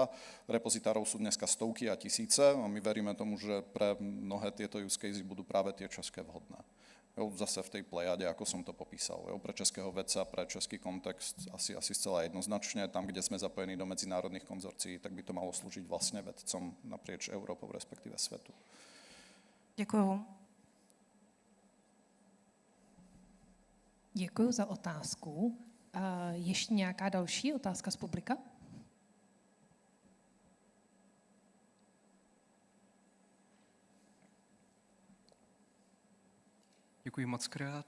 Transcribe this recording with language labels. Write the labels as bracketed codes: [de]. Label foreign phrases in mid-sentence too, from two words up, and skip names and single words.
[sk] Repozitárov sú dneska stovky a tisíce a my veríme tomu, že pre mnohé tieto [en] use casey [sk] budú práve tie české vhodné. Zase v tej plejade, ako som to popísal. Pre českého vedca, pre český kontext asi zcela jednoznačne. Tam, kde sme zapojení do medzinárodných konzorcií, tak by to malo slúžiť vlastne vedcom naprieč Európou, respektíve svetu. [cs] Děkuju. Děkuji za otázku. Ještě nějaká další otázka z publika? Děkuji moc krát.